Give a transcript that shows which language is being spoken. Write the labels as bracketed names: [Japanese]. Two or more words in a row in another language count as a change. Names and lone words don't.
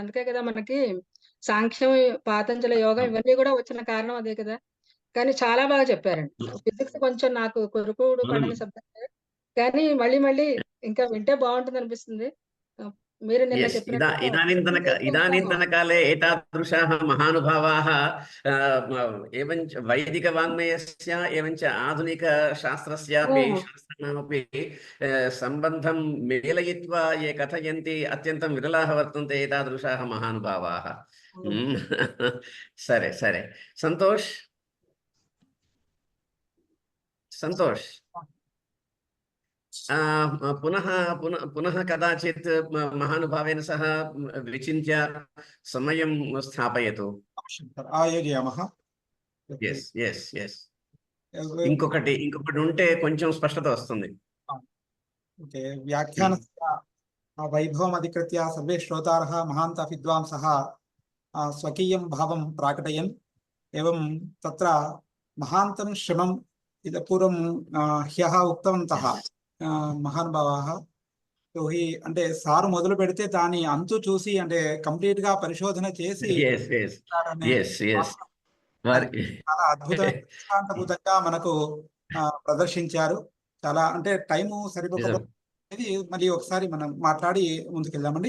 [Telugu] అందుకే కదా మనకి సాంఖ్యం, పాతంజల యోగం ఇవన్నీ కూడా వచ్చిన కారణం అదే కదా. కానీ చాలా బాగా చెప్పారండి. ఫిజిక్స్ కొంచెం నాకు కొరుకుడు పడని సబ్జెక్ట్, కానీ మళ్ళీ ఇంకా వింటే బాగుంటుంది అనిపిస్తుంది. మీరు నిన్న చెప్పినట్టు [Sanskrit] ఇదాनीन्तनकाले एतादृशाः महानुभावाः एवञ्च वैदिकवाङ्मयस्य एवञ्च आधुनिकशास्त्रस्यापि शास्त्राणामपि सम्बन्धं मेलयित्वा ये कथयन्ति अत्यन्तं विरलाः वर्तन्ते एतादृशाः महानुभावाः. సరే సంతోష్ पुनः कदाचित् महानुभावेन सह विचिन्त्य समयं स्थापयतु. ఆయోజయామः. [Telugu] yes ఇంకొకటి ఉంటే కొంచెం స్పష్టత వస్తుంది. [Sanskrit] ఓకే. వ్యాఖ్యానस्य వైభవం అధికృత్య సర్వే శ్రోతారः महान्तः विद्वांसः स्वकीयं भावं प्राकटयन् एवं तत्र महान्तं श्रमम् इतः पूर्वं ह्यः उक्तवन्तः మహానుభావాः. [Telugu] అంటే సారు మొదలు పెడితే దాని అంతు చూసి అంటే కంప్లీట్ గా పరిశోధన చేసి చాలా అద్భుతంగా మనకు ప్రదర్శించారు. చాలా అంటే టైము సరిపోకపోతే మళ్ళీ ఒకసారి మనం మాట్లాడి ముందుకెళ్దామండి.